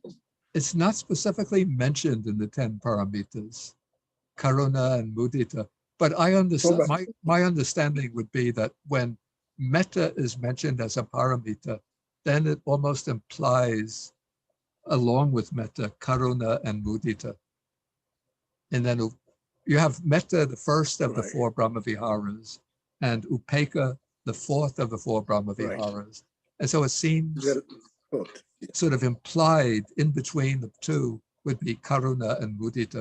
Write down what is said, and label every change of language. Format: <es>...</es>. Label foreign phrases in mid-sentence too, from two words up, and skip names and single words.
<en>It's not specifically mentioned in the 10 paramitas, Karuna and Mudita. But I understand, my understanding would be that when metta is mentioned as a paramita, then it almost implies, along with metta, karuna and mudita. And then you have metta, the first of the 4 Brahmaviharas, and upekkha, the 4th of the 4 Brahmaviharas. And so it seems sort of implied in between the two would be karuna and mudita.</en>